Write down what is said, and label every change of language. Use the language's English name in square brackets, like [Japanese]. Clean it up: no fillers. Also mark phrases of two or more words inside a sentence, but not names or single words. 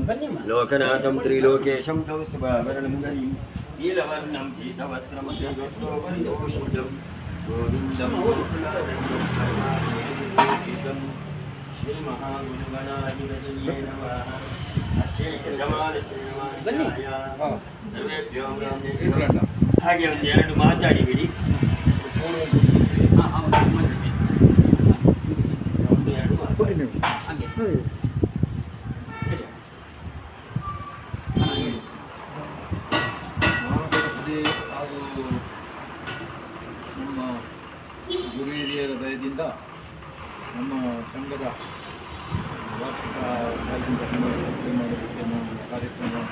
[Sanskrit] लोकनाथं त्रिलोकेशं कौस्तुभाभरणं हरिं नीलवर्णं पीतवस्त्रं गजोत्तोपरितोषितं गोविन्दं श्रीमहागुरुगणाधिपतये नमः. [Kannada] सर्वेभ्यो ಹಾಗೆ ಒಂದೆರಡು ಮಾತಾಡಿಬಿಡಿ. ಹಾಗೂ ನಮ್ಮ ಗುರು ಹಿರಿಯರ ದಯದಿಂದ ನಮ್ಮ ಸಂಘದ ವಾರ್ಷಿಕ ಕ್ಯಾಲೆಂಡರ್ ಮಾಡೋದಕ್ಕೆ ನಾವು ಕಾರ್ಯಕ್ರಮ